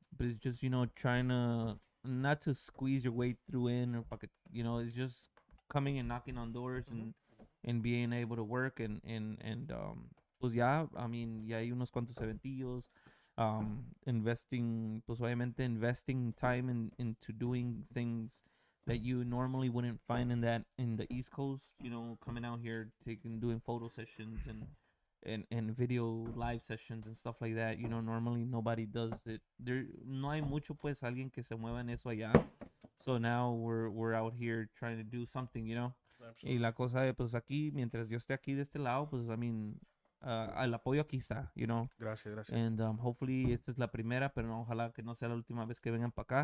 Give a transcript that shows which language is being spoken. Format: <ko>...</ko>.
<en>But it's just, you know, trying to not to squeeze your way through in or pocket, you know, it's just coming and knocking on doors and being able to work and</en> <es>pues ya,</es> <en>I mean,</en> <es>ya hay unos cuantos eventillos,</es> <en>investing,</en> <es>pues obviamente</es> <en>investing time into doing things that you normally wouldn't find in the East Coast, you know, coming out here, doing photo sessions and video live sessions and stuff like that. You know, normally nobody does it.</en> <es>No hay mucho pues alguien que se mueva en eso allá.</es> <en>So now we're out here trying to do something, you know.</en> <es>Y la cosa de pues aquí, mientras yo esté aquí de este lado, pues</es> <en>I mean,</en> <es>el apoyo aquí está,</es> <en>you know.</en> <es>Gracias, gracias.</es> <en>And hopefully</en> <es>esta es la primera, pero no, ojalá que no sea la última vez que vengan para acá.</es>